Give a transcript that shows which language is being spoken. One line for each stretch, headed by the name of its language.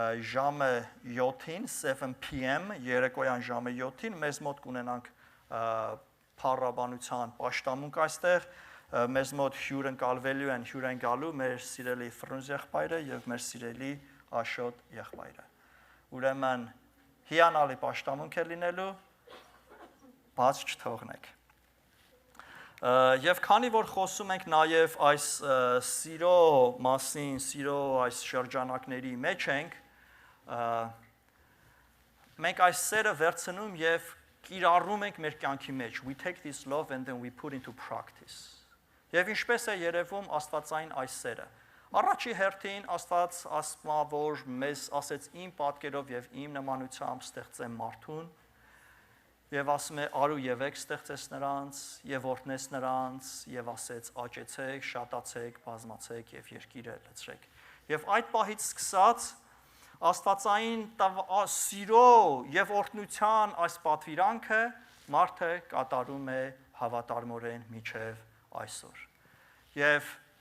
Armenian: ժամը 7-ին 7 PM երեկոյան ժամը 7-ին մեզ մոտ կունենանք փառաբանության պաշտամունք այստեղ, մեզ մոտ հյուր ընկալվելու են, հյուր են գալու մեր սիրելի Ֆրունզ եղբայրը եւ մեր սիրելի Աշոտ եղբայրը։ Ուրեմն հիանալի պաշտամունք է լինելու, բաց չթողնեք։ Եվ քանի որ խոսում ենք նաև այս սիրո մասին, սիրո այս շրջանակների մեջ ենք, մենք այս սերը վերցնում եւ կիրառում ենք մեր կյանքի մեջ.
English: We take this love and then we put into practice.
Armenian: Եվ ինչպես է երևում աստվածային այս սերը։ Առաջի հերթին Աստված ասում, որ մեզ ասեց իմ պատկերով եւ իմ նմանությամբ ստեղծեմ մարդուն, եւ ասում է արու եւ եք ստեղծես նրանց եւ օրհնես նրանց եւ ասեց աճեցեք, շատացեք, բազմացեք եւ երկիրը լցրեք։ Եվ այդ պահից սկսած աստվածային սիրո եւ օրհնության այս պատվիրանքը մարդը կատարում է հավատարմորեն մինչեւ այսօր։ Եվ